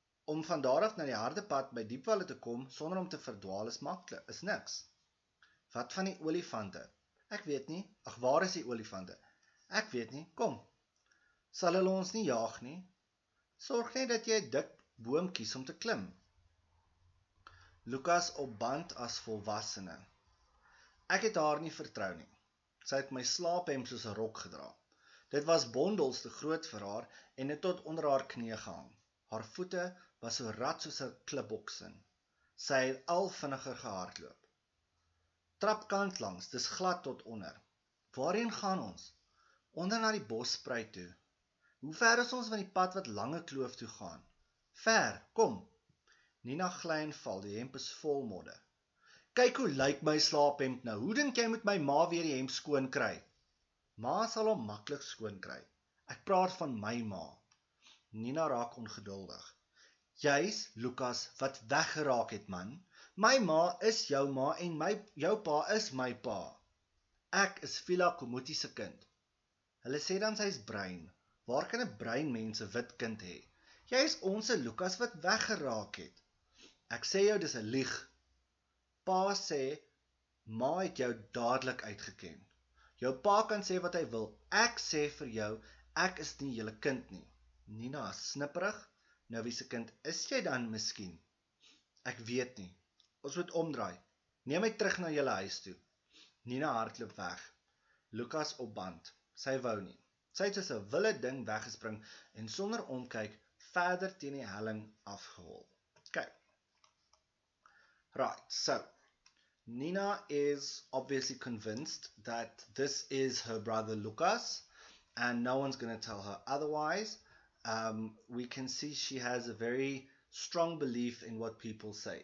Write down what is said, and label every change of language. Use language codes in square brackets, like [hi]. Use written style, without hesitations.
[af] Om van daar af na die harde pad by Diepwalle te kom, sonder om te verdwaal is maklik, is niks. Wat van die olifante? Ek weet nie. Ag, waar is die olifante? Ek weet nie. Kom. Sal hulle ons nie jaag nie? Sorg net dat jy 'n dik boom kies om te klim. Lucas op band as volwassene. Ek het haar nie vertrou nie. Sy het my slaaphemd soos 'n rok gedra. Dit was bondels te groot vir haar en het tot onder haar knie gehang. Haar voete was so rad soos 'n klipboksin. Sy het al vinniger gehardloop. Trapkant langs, dis glad tot onder. Waarheen gaan ons? Onder na die bosspruit toe. Hoe ver is ons van die pad wat lange kloof toe gaan? Ver, kom. Nina gly en val, die hemp is vol modder. Kyk hoe lyk my slaaphemd nou. Hoe dink jy moet my ma weer die hemp skoon kry? Ma sal hom maklik skoon kry. Ek praat van my ma. Nina raak ongeduldig. Jy's Lucas wat weggeraak het, man. My ma is jou ma en jou pa is my pa. Ek is Fiela Komuti se kind. Hulle sê dan sy's bruin. Waar kan 'n bruin mens 'n wit kind hê? Jy's ons Lucas wat weggeraak het. Ek sê jou dis 'n lieg. Pa sê, ma het jou dadelik uitgeken. Jou pa kan sê wat hy wil. Ek sê vir jou, ek is nie julle kind nie. Nina is snipperig. Nou wie se kind is jy dan miskien? Ek weet nie. Ons moet omdraai. Neem my terug na julle huis toe. Nina hardloop weg. Lucas op band. Sy wou nie. Sy het soos 'n wilde ding weggespring en sonder omkyk verder teen die helling afgehol. Kyk. [en] Right, so Nina is obviously convinced that this is her brother Lucas and no one's going to tell her otherwise. We can see she has a very strong belief in what people say.